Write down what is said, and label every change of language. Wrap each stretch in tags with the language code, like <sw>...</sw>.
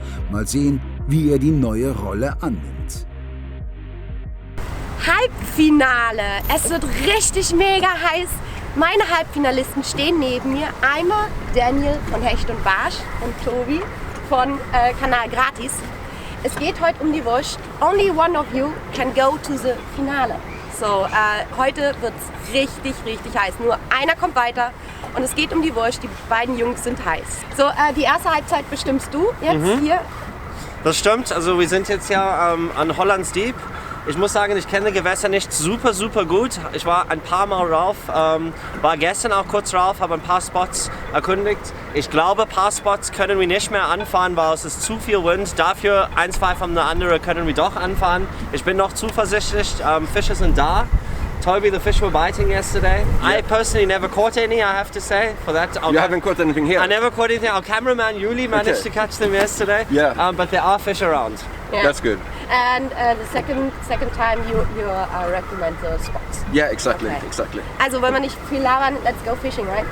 <de>Mal sehen, wie er die neue Rolle annimmt. Halbfinale. Es wird richtig mega heiß. Meine Halbfinalisten stehen neben mir. Einmal Daniel von Hecht und Barsch und Tobi von Kanal Gratis. Es geht heute um die Wurst.</de> <en>Only one of you can go to the Finale.</en> <de>So, heute wird es richtig, richtig heiß. Nur einer kommt weiter und es geht um die Wurst. Die beiden Jungs sind heiß. So, die erste Halbzeit bestimmst du jetzt hier. Das stimmt, also wir sind jetzt ja an Hollands Diep. Ich muss sagen, ich kenne Gewässer nicht super gut. Ich war ein paar Mal rauf, war gestern auch kurz rauf, habe ein paar Spots erkundigt. Ich glaube, ein paar Spots können wir nicht mehr anfahren, weil es ist zu viel Wind. Dafür ein, zwei von der anderen können wir doch anfahren. Ich bin noch zuversichtlich, Fische sind da.</de> <en>Toby, the fish were biting yesterday. Yeah. I personally never caught any, I have to say. For that, You haven't caught anything here? I never caught anything. Our cameraman Yuli managed to catch them yesterday. Yeah. But there are fish around. Yeah. That's good. And the second time you recommend the spots. Yeah, exactly, Okay. exactly.</en> <de>Also wenn wir nicht viel labern,</de> <en>let's go fishing, right?</en>